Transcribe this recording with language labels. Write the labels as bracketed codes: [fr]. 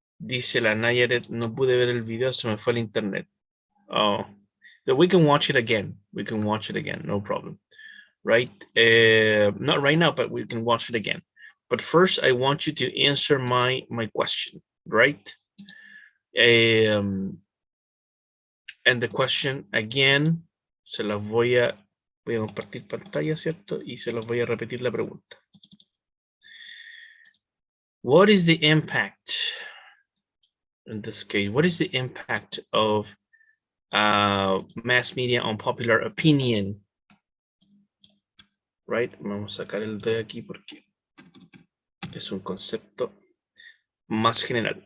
[es] Dice la Nayaret, no pude ver el video, se me fue el internet. [en] Oh, but we can watch it again. We can watch it again, no problem. Right? Not right now, but we can watch it again. But first, I want you to answer my question, right? And the question again, [es] se las voy a compartir pantalla, ¿cierto? Y se las voy a repetir la pregunta. [en] What is the impact, in this case, what is the impact of mass media on popular opinion? Right? [es] Vamos a sacar el de aquí porque es un concepto más general.